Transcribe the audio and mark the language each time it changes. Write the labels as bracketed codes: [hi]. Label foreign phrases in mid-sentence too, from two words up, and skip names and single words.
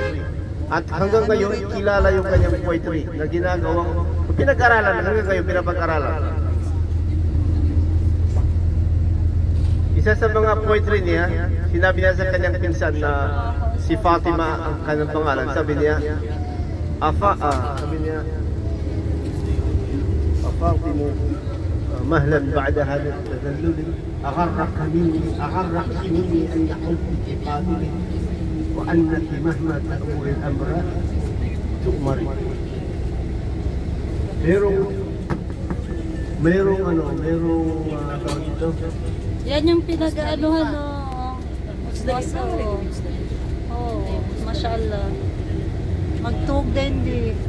[tl] At hanggang ngayon kilala yung kanyang poetry na ginagawang pinag-aralan, hanggang ngayon pinapag-aralan. Isa sa mga poetry niya, sinabi niya sa kanyang pinsan na si Fatima ang kanyang pangalan. Sabi niya, [ar] فاطمة، مهلا بعد هذا تدلل، أغرك مني أن يحبك قاتلي، وأنك مهما تأمري الأمر تؤمري. [tl] Merong tawag dito. Yan yung pinag-aanuhan mashallah. Magtug din di.